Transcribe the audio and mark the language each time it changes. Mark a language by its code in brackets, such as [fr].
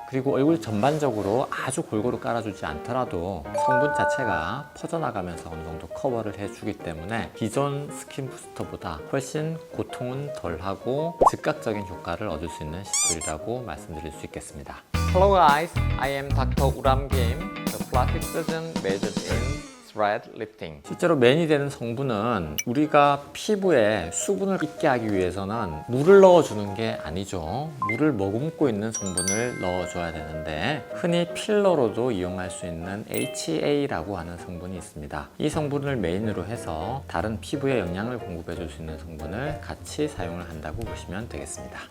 [ko] 그리고 얼굴 전반적으로 아주 골고루 깔아주지 않더라도 성분 자체가 퍼져나가면서 어느 정도 커버를 해주기 때문에 기존 스킨 부스터보다 훨씬 고통은 덜하고 즉각적인 효과를 얻을 수 있는 시술이라고 말씀드릴 수 있겠습니다. [en] Hello guys, I am Dr. Uram Kim, the plastic surgeon majored in thread lifting. [ko] 실제로 맨이 되는 성분은 우리가 피부에 수분을 있게 하기 위해서는 물을 넣어주는 게 아니죠. 물을 머금고 있는 성분을 넣어줘야 되는데 흔히 필러로도 이용할 수 있는 HA라고 하는 성분이 있습니다. 이 성분을 메인으로 해서 다른 피부에 영양을 공급해 줄 수 있는 성분을 같이 사용을 한다고 보시면 되겠습니다.